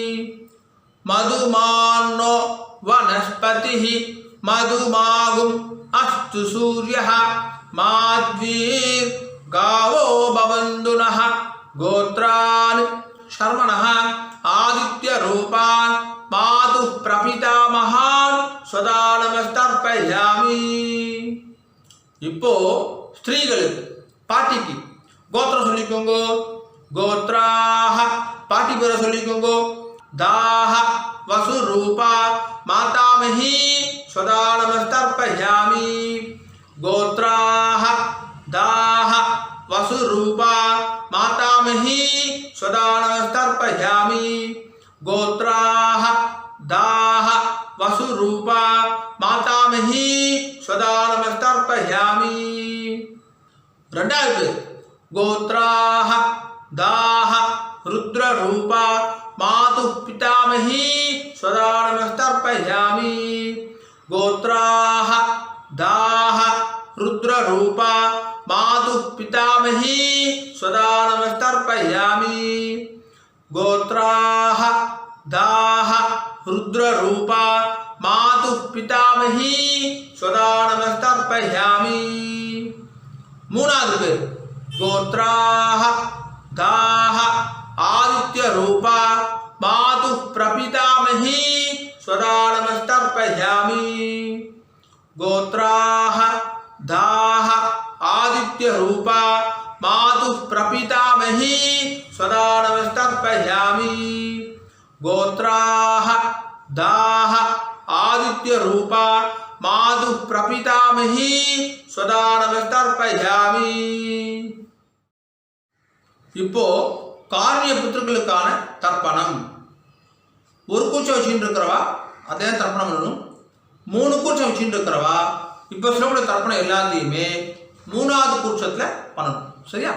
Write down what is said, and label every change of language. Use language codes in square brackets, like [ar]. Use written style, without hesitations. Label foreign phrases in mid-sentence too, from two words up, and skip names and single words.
[sa] मधुमान्नो वनस्पतिः मधुमागुम् अस्तु सूर्यः माध्वीर्गावो भवन्तु नः गोत्रान् शर्मणः आदित्यरूपान् मातुः प्रपितामहान् स्वदानमस्तर्पयामि [ta] இப்போ ஸ்திரீகளுக்கு பாட்டிக்கு கோத்திரம் சொல்லிக்கோங்க கோத்ராஹ பாட்டி பேரை சொல்லிக்கோங்க தாஹ [sa] वसुरूपा मातामही स्वदानमस्तर्पयामि गोत्राः दाह वसुरूपा मातामही स्वदानमस्तर्पयामि गोत्राः दाह वसुरूपा मातामही स्वदानमस्तर्पयामि ரெண்டாவது गोत्राः दाह रुद्ररूपा मातुः पितामही स्वदानमस्तर्पयामि गोत्राः दाह रुद्ररूपा मातुः पितामही स्वदानमस्तर्पयामि गोत्राः दाह रुद्ररूपा मातुः पितामही स्वदानमस्तर्पयामि [ta] மூணாவது பேர் [sa] गोत्राः दाह आदित्यरूपा मातुः प्रपितामही स्वदानमस्तर्पयामि गोत्राः दाह आदित्यरूपा मातुः प्रपितामही स्वदानमस्तर्पयामि गोत्राः दाह आदित्यरूपा मातुः प्रपितामही स्वदानमस्तर्पयामि [ta] இப்போ காரணிய புத்திரர்களுக்கான தர்ப்பணம் ஒரு கூச்சம் வச்சுட்டு இருக்கிறவா அதே தர்ப்பணம் பண்ணணும் மூணு கூச்சம் வச்சுட்டு இருக்கிறவா இப்போ சொல்லக்கூடிய தர்ப்பணம் எல்லாத்தையுமே மூணாவது கூச்சத்தில் பண்ணணும் சரியா